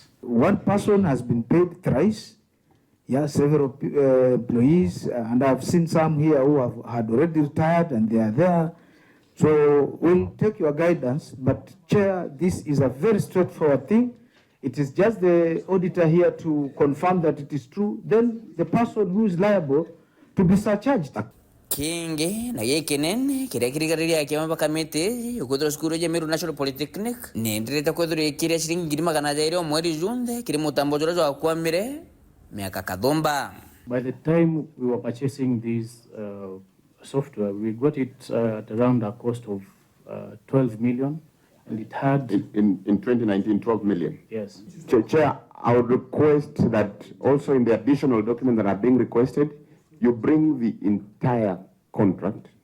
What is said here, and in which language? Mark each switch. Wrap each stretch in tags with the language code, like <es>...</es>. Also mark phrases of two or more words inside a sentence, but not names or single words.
<en>One person has been paid thrice. Yeah, several employees, and I've seen some here who had already retired and they are there. So we'll take your guidance, but Chair, this is a very straightforward thing. It is just the auditor here to confirm that it is true. Then the person who is liable to be surcharged.</en> <mer>Kingi na giki nene kiria kirigariria kiama bakamite ukuthira skuru ya Meru National Polytechnic ni ndirete kwethira ikiria shilingi ngiri magana jairi o mweri junthe kiri mutambo jura jwa kwamire miaka kathomba.</mer> <en>By the time we were purchasing this software, we got it at around a cost of 12 million. And it had... In 2019, 12 million? Yes. Chair, I would request that also in the additional documents that are being requested, you bring the entire contract.</en>